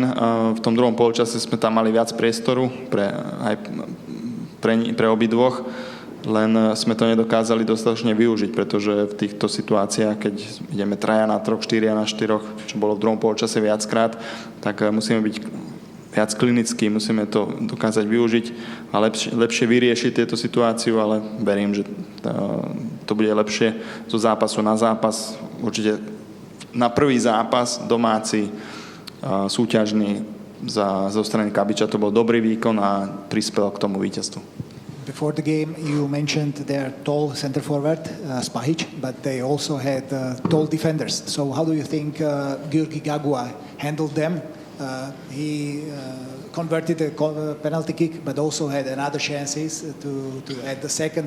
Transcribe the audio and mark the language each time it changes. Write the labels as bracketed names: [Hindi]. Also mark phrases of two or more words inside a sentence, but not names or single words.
[Slovak] V tom druhom polčase sme tam mali viac priestoru pre obidvoch, len sme to nedokázali dostatočne využiť, pretože v týchto situáciách, keď ideme 3 na 3, 4 na 4, čo bolo v druhom polčase viackrát, tak musíme byť viac klinický, musíme to dokázať využiť a lepšie vyriešiť tieto situáciu, ale verím, že to bude lepšie zo zápasu na zápas. Určite na prvý zápas domáci, súťažný zo strany Kabiča to bol dobrý výkon a prispel k tomu víťazstvu. [English] Before the game, you mentioned their tall center forward, Spahic, but they also had tall defenders. So how do you think György Gagua handled them? He converted a penalty kick, but also had another chances to add the second.